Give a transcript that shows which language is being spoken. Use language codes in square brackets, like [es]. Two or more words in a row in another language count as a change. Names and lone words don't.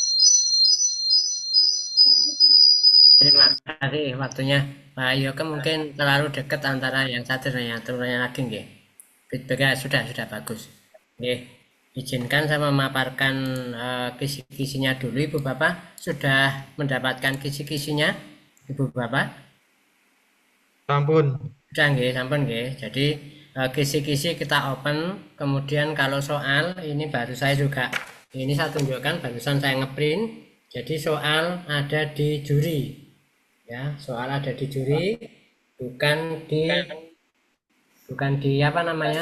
[id] Terima kasih waktunya Pak Yoga, mungkin terlalu dekat antara yang satu dan yang turunnya lagi nggih. Feedbacknya sudah bagus. Nggih, izinkan saya memaparkan kisi-kisinya dulu Ibu Bapak. Sudah mendapatkan kisi-kisinya Ibu Bapak? Sampun. Sudah nggih, [jv] sampun nggih. [id] Jadi kisi-kisi kita open, kemudian kalau soal ini baru saya juga ini saya tunjukkan barusan saya ngeprint. Jadi soal ada di juri. Ya, soal ada di juri, bukan di apa namanya?